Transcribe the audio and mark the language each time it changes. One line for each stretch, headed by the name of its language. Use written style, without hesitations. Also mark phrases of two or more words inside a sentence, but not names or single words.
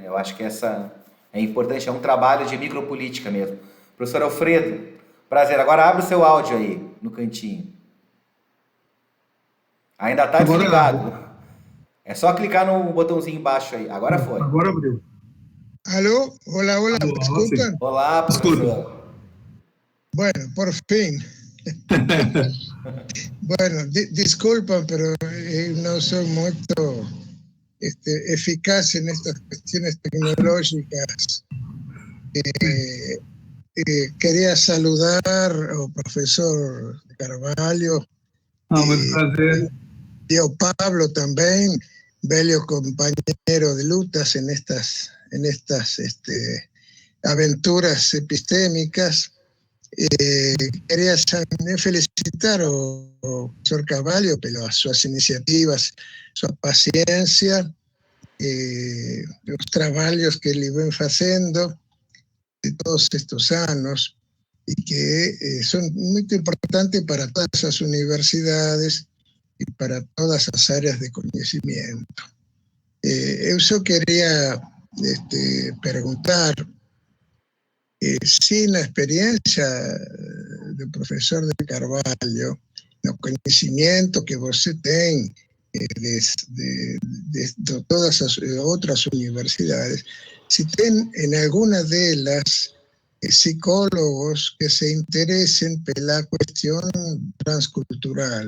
Portuguese: Eu acho que essa é importante, é um trabalho de micropolítica mesmo. Professor Alfredo, prazer. Agora abre o seu áudio aí, no cantinho. Ainda está desligado. É só clicar no botãozinho embaixo aí. Agora foi. Agora abriu.
Spanish: Aló, hola, hola, ¿me escuchan?
Portuguese: Olá, professor.
Spanish: Bueno, por fin. Bueno, disculpan, pero no soy muy eficaz en estas cuestiones tecnológicas. Quería saludar al profesor Carvalho.
Portuguese: Muito prazer.
Spanish: Y a Pablo también, bello compañero de lutas en estas aventuras epistémicas. Quería también felicitar al profesor Carvalho
Portuguese: pelas suas iniciativas, sua paciência, os trabalhos que ele vem fazendo
Spanish: de todos estos años y que son muy importantes para todas las universidades y para todas las áreas de conocimiento.
Portuguese: Eu só queria perguntar se na experiência do professor de Carvalho, no conhecimento que você tem de todas as outras universidades, se tem em alguma delas psicólogos que se interessem pela questão transcultural.